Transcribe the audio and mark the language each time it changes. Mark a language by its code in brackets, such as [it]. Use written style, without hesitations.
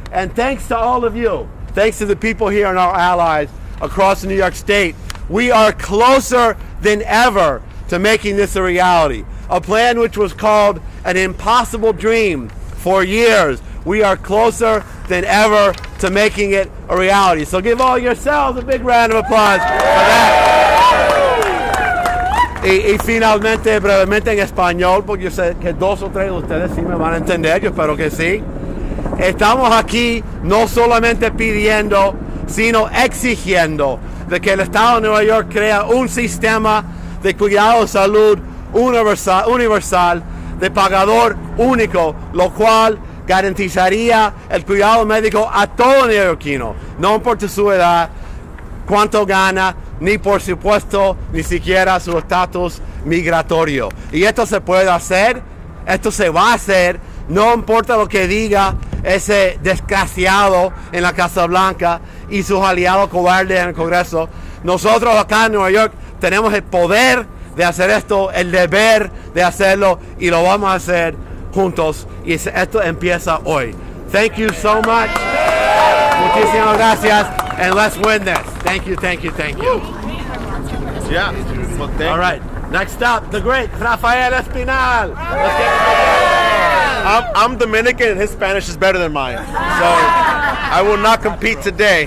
[en] And thanks to all of you, thanks to the people here and our allies across New York State, we are closer than ever to making this a reality. A plan which was called an impossible dream for years. We are closer than ever to making it a reality. So give all yourselves a big round of applause for that. [es] Y finalmente, brevemente en español, porque yo sé que 2 o 3 de ustedes sí me van a entender, yo espero que sí. Estamos aquí no solamente pidiendo, sino exigiendo de que el Estado de Nueva York crea un sistema de cuidado de salud universal de pagador único, lo cual garantizaría el cuidado médico a todo neoyorquino, no importa su edad, cuánto gana, ni por supuesto, ni siquiera su estatus migratorio. Y esto se puede hacer, esto se va a hacer, no importa lo que diga ese desgraciado en la Casa Blanca y sus aliados cobardes en el Congreso. Nosotros acá en Nueva York tenemos el poder de hacer esto, el deber de hacerlo, y lo vamos a hacer juntos, y esto empieza hoy. [en] Thank you so much. [es] Muchísimas gracias, [en] and let's win this. Thank you, thank you, thank you. Yeah. Well, All right, next up, the great Rafael Espinal. Let's get I'm Dominican and his Spanish is better than mine. So I will not compete today.